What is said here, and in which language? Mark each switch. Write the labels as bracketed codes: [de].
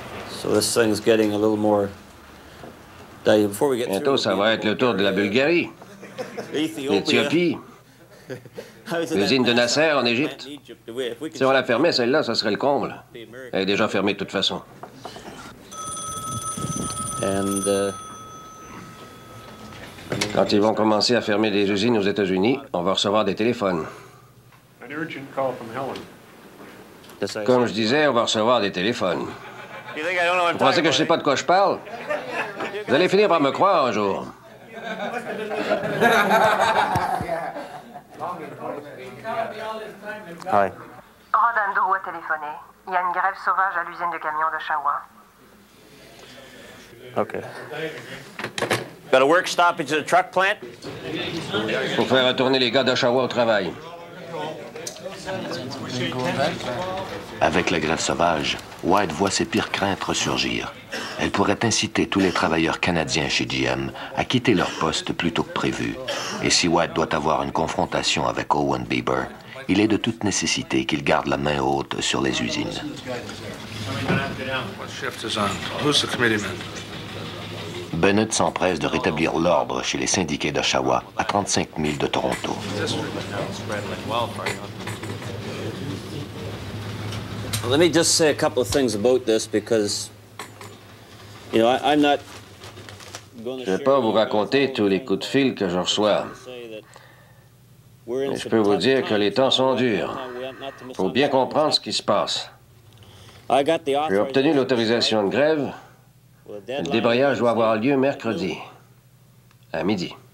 [en] So this thing's getting a little more... [fr] Bientôt, ça va être le tour de la Bulgarie, l'Éthiopie, l'usine de Nasser en Égypte. Si on la fermait, celle-là, ça serait le comble. Elle est déjà fermée de toute façon. Quand ils vont commencer à fermer des usines aux États-Unis, on va recevoir des téléphones. Comme je disais, on va recevoir des téléphones. Vous pensez que je sais pas de quoi je parle? Vous allez finir par me croire un jour. Rod Andrew a téléphoné. Il y a une grève sauvage à l'usine de camions d'Oshawa. OK. [en] Got a work stoppage at the truck plant? [fr] Faut faire retourner les gars d'Oshawa au travail. Avec la grève sauvage, White voit ses pires craintes ressurgir. Elle pourrait inciter tous les travailleurs canadiens chez GM à quitter leur poste plus tôt que prévu. Et si White doit avoir une confrontation avec Owen Bieber, il est de toute nécessité qu'il garde la main haute sur les usines. Bennett s'empresse de rétablir l'ordre chez les syndiqués d'Oshawa à 35 000 de Toronto. [en] Let me just say a couple of things about this because, you know, I'm not going to... [fr] Je ne vais pas vous raconter tous les coups de fil que je reçois. Mais je peux vous dire que les temps sont durs. Il faut bien comprendre ce qui se passe. J'ai obtenu l'autorisation de grève. Le débrayage doit avoir lieu mercredi, à midi.